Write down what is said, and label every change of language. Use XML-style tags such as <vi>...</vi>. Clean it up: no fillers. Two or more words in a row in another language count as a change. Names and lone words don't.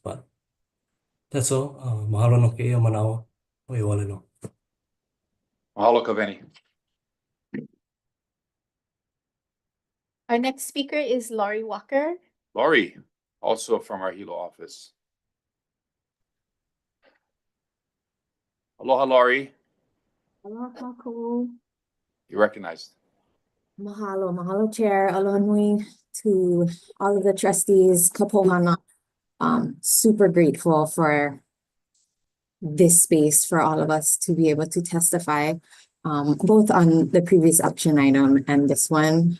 <en>But that's all.</en> <haw>Mahalo no keia manawa. Oiwale no.</haw> <en>Mahalo, Kaveni. Our next speaker is Laurie Walker. Laurie, also from our Hilo office. Aloha, Laurie.</en> <haw>Aloha, kakou.</haw> <en>You're recognized. Mahalo, mahalo chair,</en> <haw>aloha nui</haw> <en>to all of the trustees,</en> <haw>ka Pouhana.</haw> <en>Super grateful for this space for all of us to be able to testify, both on the previous action item and this one.</en>